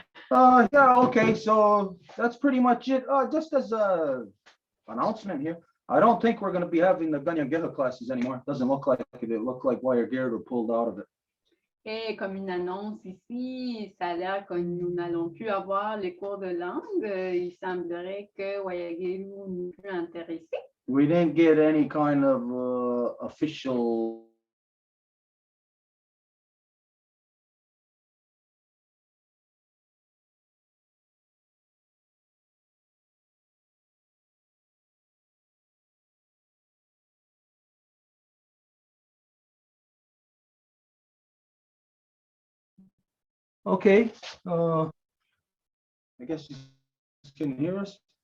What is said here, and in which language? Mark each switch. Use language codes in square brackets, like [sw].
[en] Yeah, okay, so that's pretty much it. Just as a announcement here, I don't think we're going to be having the guerre classes anymore. It doesn't look like it. It looked like Guerre pulled out of it. [fr] Et comme une annonce ici, ça a l'air que nous n'allons plus avoir les cours de langue. Il semblerait que Wayagilu n'est plus intéressé. [en] We didn't get any kind of official Okay, I guess you can hear us.